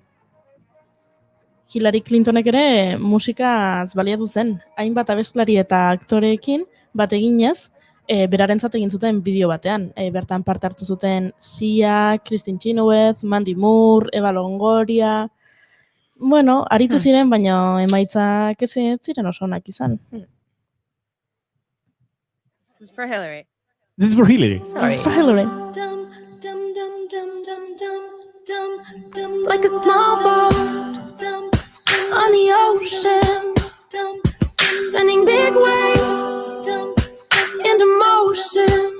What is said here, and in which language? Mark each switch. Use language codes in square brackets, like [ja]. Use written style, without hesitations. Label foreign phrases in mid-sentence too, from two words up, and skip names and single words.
[eu] Hillary Clintonek ere musikaz baliatu zen, hainbat abeslari eta aktoreekin bat eginez, berarentzat egin zuten bideo batean. Bertan parte hartu zuten Sia, Christine Chenoweth, Mandy Moore, Eva Longoria... Bueno, aritu ziren, baina emaitzak ez ziren oso onak izan. [en] This is for Hillary. This is for Hillary. This is for Hillary. Like a small boat on the ocean, sending big waves into motion.